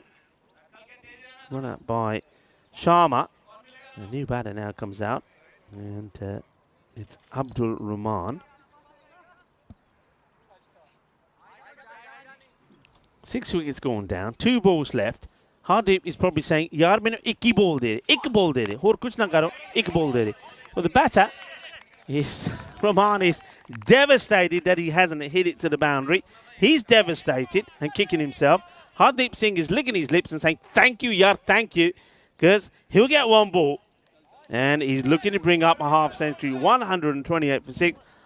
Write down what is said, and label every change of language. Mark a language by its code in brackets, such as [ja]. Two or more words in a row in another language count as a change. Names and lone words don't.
[en] Run out by Sharma. A new batter now comes out. And it's Abdul Rahman. 6 wickets going down. 2 balls left. Hardeep is probably saying, [pa] yaar mainu ek ball de de. Hor kuch na karo. Ek ball de de. [en] Well, the batter is, Rahman is devastated that he hasn't hit it to the boundary. He's devastated and kicking himself. Hardeep Singh is licking his lips and saying, thank you, yaar, thank you. Because he'll get 1 ball. And he's looking to bring up a half century, 128 for 6.